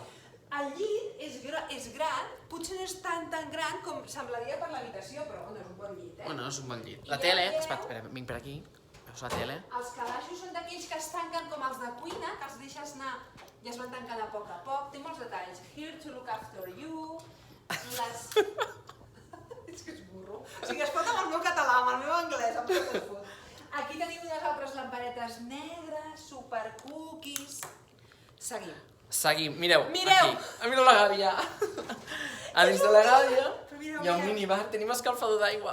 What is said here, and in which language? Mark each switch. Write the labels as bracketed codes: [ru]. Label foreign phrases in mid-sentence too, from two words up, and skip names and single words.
[ca] El llit és gran, potser no és tan gran com semblaria per l'habitació, però bueno, és un bon llit, Bueno, és un bon llit. La tele, espera, vinc per aquí. Veus la tele? Els calaixos són d'aquells que es tanquen com els de cuina, que els deixes anar i es van tancant a poc. Té molts detalls. [en] Here to look after you. [ca] És que és burro. O sigui, es pot amb el meu català, amb el meu anglès, amb tot el fot. Aquí tenim unes altres lamparetes negres, [en] super cookies. [ca] Seguim, mireu. Mireu. Aquí. Mira la gàbia. A dins de la gàbia hi ha un minibar, tenim escalfador d'aigua.